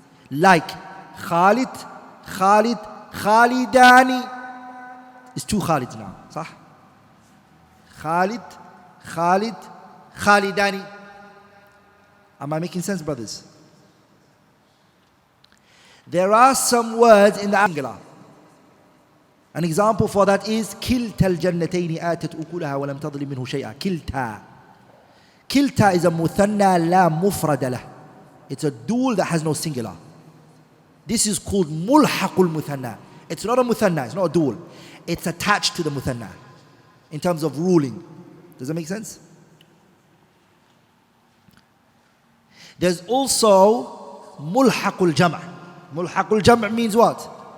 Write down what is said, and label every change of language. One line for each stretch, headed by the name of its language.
English: Like Khalid, Khalid, Khalidani. It's two Khalids now. صح? Khalid, Khalid, Khalidani. Am I making sense, brothers? There are some words in the singular.
Arabic: An example for that is كلتا الجنتين آتت أكلها ولم تظلم منه شيئا. كلتا. كلتا
English: is a muthanna
Arabic: لا مفرد له.
English: It's a dual that has no singular. This is called mulhaqul muthanna. It's not a muthanna, it's not a dual. It's attached to the muthanna in terms of ruling. Does that make sense? There's also mulhaqul jama'. Mulhaqul jama' means what?